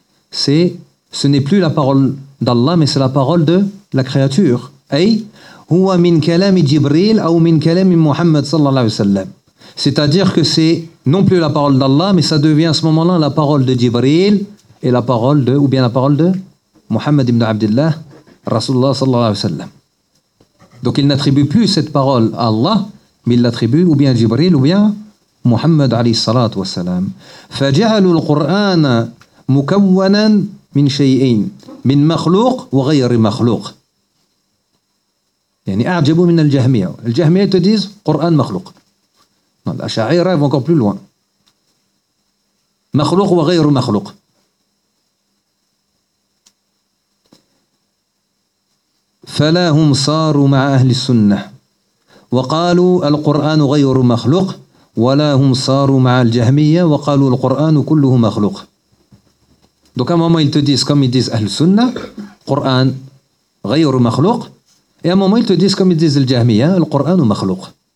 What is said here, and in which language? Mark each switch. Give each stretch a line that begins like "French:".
French: ce n'est plus la parole d'Allah mais c'est la parole de la créature
Arabic: أي هو من كلام جبريل أو من كلام محمد صلى الله عليه وسلم
French: c'est-à-dire que c'est non plus la parole d'Allah mais ça devient à ce moment-là la parole de Jibril et la parole de ou bien la parole de Muhammad ibn Abdullah, Rasulullah sallallahu alayhi wa sallam. Donc il n'attribue plus cette parole à Allah, mais il l'attribue ou bien à Jibril ou bien à Muhammad alayhi salatu wa salam.
Arabic: فَجَعَلُوا الْقُرْآنَ مُكَوَّنًا مِنْ شَيْئِينَ مِنْ مَخْلُوقٍ وَغَيْرِ مَخْلُوقٍ يعني أعجبوا من الجهمية.
French: الجهمية te disent Qur'an مخلوق. Non, la Sha'ira va encore plus loin.
Arabic: مخلوق وغير مخلوق. فلا هم صاروا مع أهل السنة وقالوا القرآن غير مخلوق ولا هم صاروا مع الجهمية وقالوا القرآن كله مخلوق
French: Donc à un moment ils te disent comme ils disent
Arabic: أهل السنة القرآن غير مخلوق
French: et à un moment ils te disent comme ils disent
Arabic: الجهمية القرآن مخلوق